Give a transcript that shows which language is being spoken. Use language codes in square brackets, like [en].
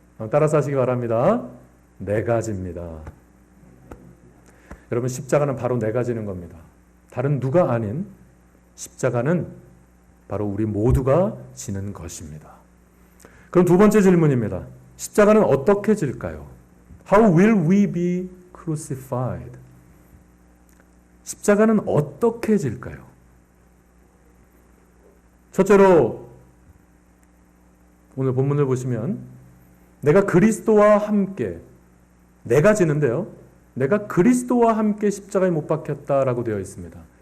[ko] 따라서 하시기 바랍니다. 내가 집니다. 여러분, 십자가는 바로 내가 지는 겁니다. 다른 누가 아닌 십자가는 바로 우리 모두가 지는 것입니다. 그럼 두 번째 질문입니다. 십자가는 어떻게 질까요? [en] How will we be crucified? [ko] 십자가는 어떻게 질까요? 첫째로 오늘 본문을 보시면 내가 그리스도와 함께, 내가 지는데요. 내가 그리스도와 함께 십자가에 못 박혔다라고 되어 있습니다.